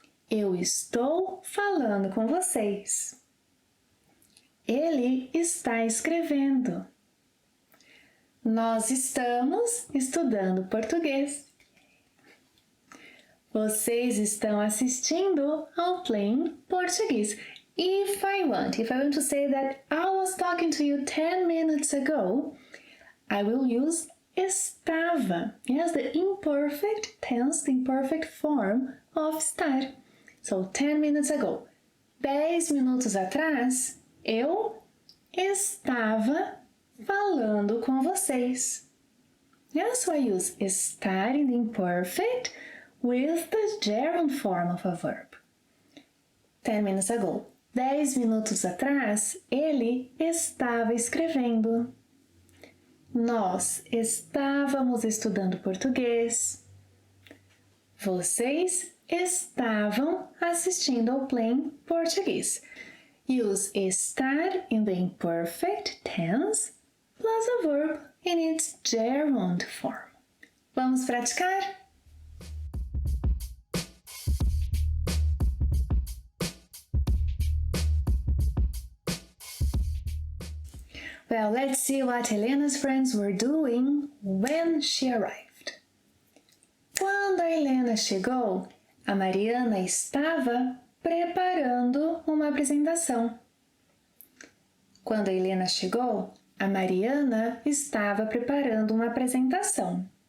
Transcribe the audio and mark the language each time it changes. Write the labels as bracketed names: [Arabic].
[Portuguese] Eu estou falando com vocês. Ele está escrevendo. Nós estamos estudando português. Vocês estão assistindo ao Plain Português. [English] If I want to say that I was talking to you 10 minutes ago, I will use estava. Yes, the imperfect tense, the imperfect form of estar. So, 10 minutes ago. [Portuguese] 10 minutos atrás, eu estava falando com vocês. [English] Yes, so I use estar in the imperfect with the gerund form of a verb. 10 minutes ago. [Portuguese] 10 minutos atrás, ele estava escrevendo. Nós estávamos estudando português. Vocês estavam assistindo ao Plain Português. [English] Use estar in the imperfect tense plus a verb in its gerund form. [Portuguese] Vamos praticar? [English] Well, let's see what Helena's friends were doing when she arrived. [Portuguese] Quando a Helena chegou, a Mariana estava preparando uma apresentação. Quando a Helena chegou, a Mariana estava preparando uma apresentação.